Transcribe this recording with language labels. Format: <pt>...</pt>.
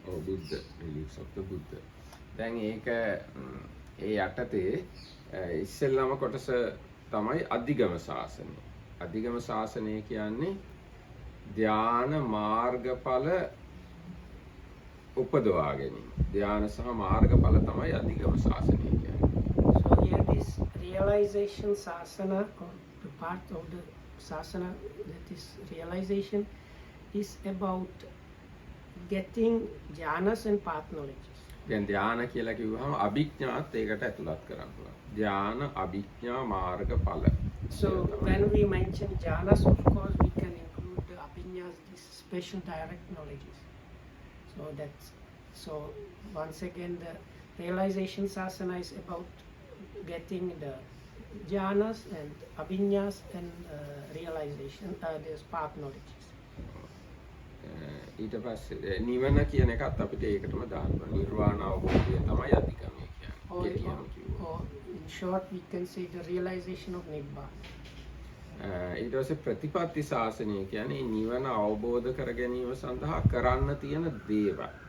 <en>Buddha, relics of the Buddha.</en> <si>දැන් ඒක ඒ යටතේ ඉස්සෙල්ලාම කොටස තමයි අධිගම ශාසනය. අධිගම ශාසනය කියන්නේ ධ්‍යාන මාර්ගඵල උපදවා ගැනීම. ධ්‍යාන සහ මාර්ගඵල තමයි අධිගම ශාසනය කියන්නේ.</si> <en>So here this realization sasana, or the part of the sasana that is realization, is about getting jhanas and path knowledges.</en> <si>දැන් ධ්‍යාන කියලා කිව්වහම අභිඥාත් ඒකට ඇතුළත් කරන්න පුළුවන්. ධ්‍යාන, අභිඥා, මාර්ගඵල.</si> <en>So when we mention jhanas, of course we can include the abhinyas, these special direct knowledges. So once again, the realization sasana is about getting the jhanas and abhinyas and realization, there's path knowledges.</en> <si>ඊට පස්සේ නිවන කියන එකත් අපිට ඒකටම දාන්න පුළුවන්. නිර්වාණ අවබෝධය තමයි අධිගමය කියන්නේ.</si> <en>Or in short, we can say the realization of Nibbana.</en> <si>ඊට පස්සේ ප්‍රතිපත්ති ශාසනය කියන්නේ නිවන අවබෝධ කර ගැනීම සඳහා කරන්න තියෙන දේවල්.</si>